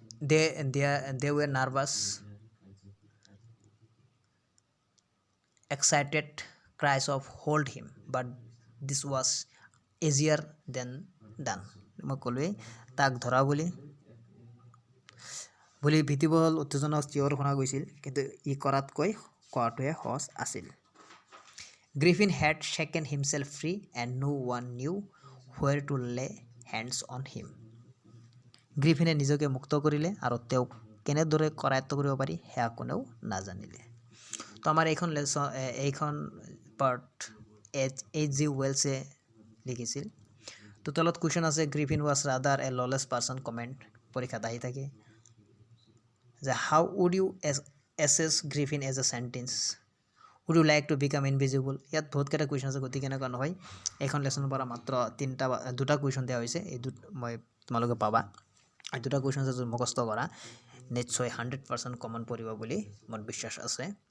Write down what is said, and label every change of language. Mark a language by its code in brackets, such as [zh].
[en] They were nervous, excited cries of hold him, but this was easier than done. [as] মই ক'লোৱেই তাক ধৰা বুলি ভীতিবহল উত্তেজনাক চিঞৰ শুনা গৈছিল, কিন্তু ই কৰাতকৈ কোৱাটোহে সহজ আছিল। [en] Griffin had shaken himself free and no one knew where to lay hands on him. [as] গ্ৰিফিনে নিজকে মুক্ত কৰিলে আৰু তেওঁক কেনেদৰে কৰায়ত্ব কৰিব পাৰি সেয়া কোনেও নাজানিলে। তো আমাৰ এইখন পাৰ্ট H.G. ৱেলছে লিখিছিল। তো তলত কুৱেশ্যন আছে [en] Griffin was rather a lawless person [as] comment পৰীক্ষাত আহি থাকে যে [en] how would you assess Griffin as a scientist would you like to become invisible [as] ইয়াত বহুতকেইটা কুৱেশ্যন আছে গতিকে এনেকুৱা নহয় এইখন লেচনৰ পৰা মাত্ৰ দুটা কুৱেশ্যন দিয়া হৈছে এই মই তোমালোকে পাবা এই দুটা কুৱেশ্যন আছে মুখস্থ কৰা নিশ্চয় 100% কমন পৰিব বুলি মোৰ বিশ্বাস আছে